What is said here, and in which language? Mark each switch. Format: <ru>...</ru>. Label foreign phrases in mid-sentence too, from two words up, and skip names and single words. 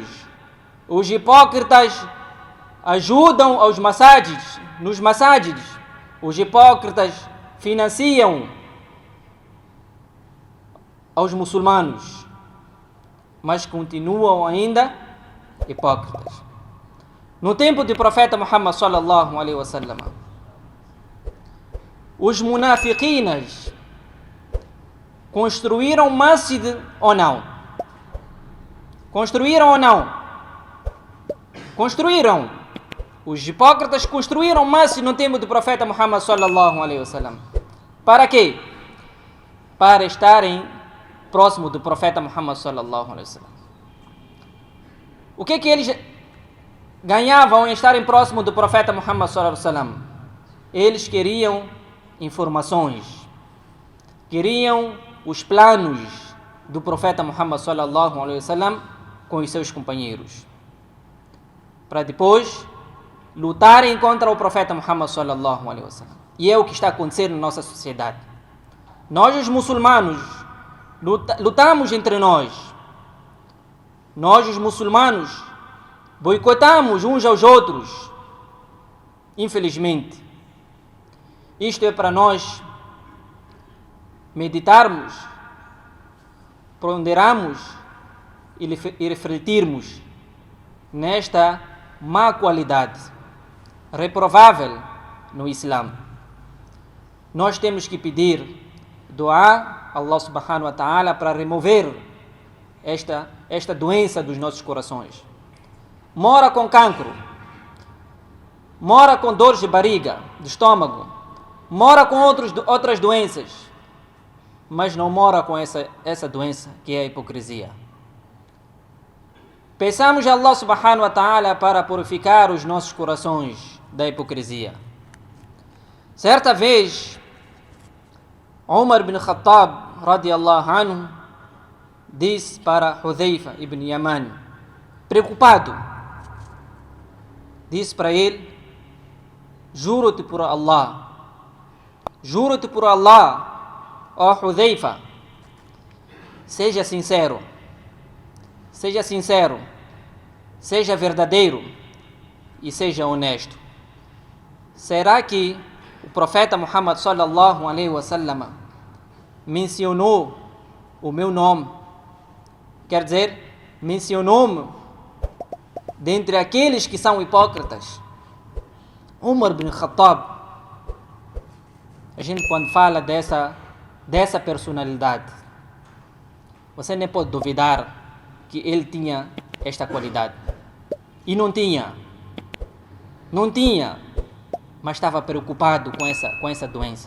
<pt>Os hipócritas ajudam aos masajids, nos masajids. Os hipócritas financiam aos muçulmanos, mas continuam ainda hipócritas. No tempo do profeta Muhammad</pt> <ar>صلى الله عليه وسلم,</ar> <pt>os munafiquinas construíram masjid ou não? Construíram ou não? Construíram. Os hipócritas construíram mais no tempo do profeta Muhammad</pt> <ar>صلى الله عليه وسلم.</ar> <pt>Para quê? Para estarem próximo do profeta Muhammad</pt> <ar>صلى الله عليه وسلم.</ar> <pt>O que eles ganhavam em estarem próximo do profeta Muhammad</pt> <ar>صلى الله عليه وسلم?</ar> <pt>Eles queriam informações, queriam os planos do profeta Muhammad</pt> <ar>صلى الله عليه وسلم</ar> <pt>com os seus companheiros, para depois lutarem contra o profeta Muhammad</pt> <ar>صلى الله عليه وسلم.</ar> <pt>E é o que está acontecendo na nossa sociedade. Nós, os muçulmanos, lutamos entre nós. Nós, os muçulmanos, boicotamos uns aos outros. Infelizmente. Isto é para nós meditarmos, ponderarmos e refletirmos nesta má qualidade, reprovável no Islã. Nós temos que pedir doar a Allah</pt> <ar>سبحانه وتعالى</ar> <pt>para remover esta doença dos nossos corações. Mora com cancro, mora com dores de barriga, de estômago, mora com outras doenças, mas não mora com essa doença que é a hipocrisia. Peçamos a Allah</pt> <ar>سبحانه وتعالى</ar> <pt>para purificar os nossos corações da hipocrisia. Certa vez, Umar ibn Khattab</pt> <ar>رضي الله عنه</ar> <pt>disse para Hudhaifa ibn Yaman, preocupado, disse para ele: juro-te por Allah, ó Hudhaifa, seja sincero, seja verdadeiro e seja honesto. Será que o profeta Muhammad</pt> <ar>صلى الله عليه وسلم</ar> <pt>mencionou o meu nome? Quer dizer, mencionou-me dentre aqueles que são hipócritas. Umar ibn Khattab, a gente quando fala dessa personalidade, você nem pode duvidar que ele tinha esta qualidade. E não tinha, mas estava preocupado com essa doença.</pt>